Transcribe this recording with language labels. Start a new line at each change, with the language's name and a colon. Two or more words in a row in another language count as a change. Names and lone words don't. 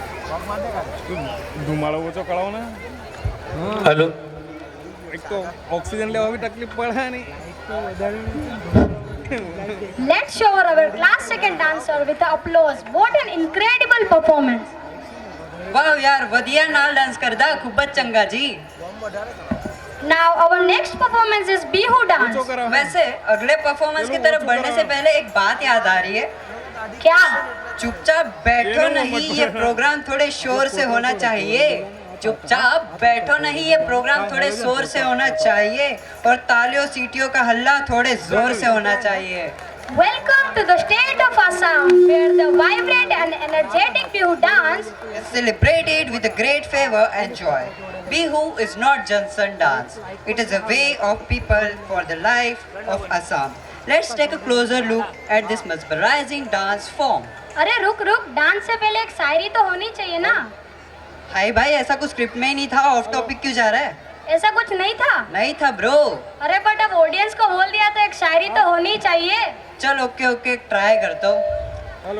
Gujarati: ધુમાડો ઓછો કરાવો ને. હલો એક તો ઓક્સિજન લેવા બી તકલીફ પડે નહીં.
English: Let's show our class second dancer with applause. What an incredible performance!
Punjabi: ਵਾਹ ਯਾਰ ਵਧੀਆ ਨਾਲ ਡਾਂਸ ਕਰਦਾ ਖੂਬ ਜ ਚੰਗਾ ਜੀ।
English: Now our next performance is Bihu dance.
Gujarati: ઓછો કરાવો.
Hindi: वैसे अगले परफॉर्मेंस की तरफ बढ़ने से पहले एक बात याद आ रही है, क्या? चुपचाप बैठो नहीं, ये प्रोग्राम थोड़े शोर से होना चाहिए। चुपचाप बैठो नहीं, ये प्रोग्राम थोड़े शोर से होना चाहिए और तालियों सीटियों का हल्ला थोड़े जोर से होना चाहिए।
English: Welcome to the state of Assam, where the vibrant and energetic Bihu dance is celebrated with a great fervor and joy. Bihu is not just a dance, it is a way of people for the life of Assam. Let's take a closer look at this mesmerizing dance form.
Hindi: अरे रुक रुक, डांस से पहले एक शायरी तो होनी चाहिए ना? हाय भाई, ऐसा कुछ स्क्रिप्ट में ही नहीं था,
English: off topic
Hindi: क्यों जा रहा है? ऐसा कुछ नहीं था? नहीं था ब्रो। अरे बट अब ऑडियंस को बोल दिया तो एक शायरी तो होनी चाहिए। चल
English: okay okay, try
Hindi: करता हूँ। हेलो.